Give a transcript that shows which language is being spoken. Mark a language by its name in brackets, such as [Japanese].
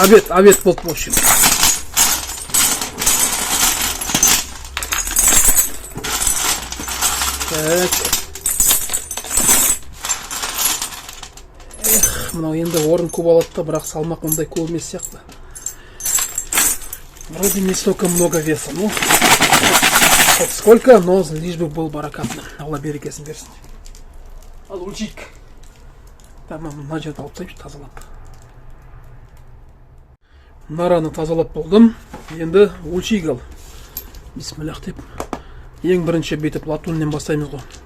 [Kazakh] Обед болды, [Russian] в общем. Так. [Kazakh] Мынау енді орын көп алады да, бірақ салмақ ондай көп емес сияқты. [Russian] Вроде не столько много веса, ну. Сколько, но лишь бы был баракатным. [Kazakh] Алла берекесін берсін. Ал өлшейік. Тамам, мына жерді алып тастайыншы тазалап. Нараны тазалап болдым. Енді өлшейік ал. Бисмиллах деп. Ең бірінші бетіп латуннен бастаймыз ғой.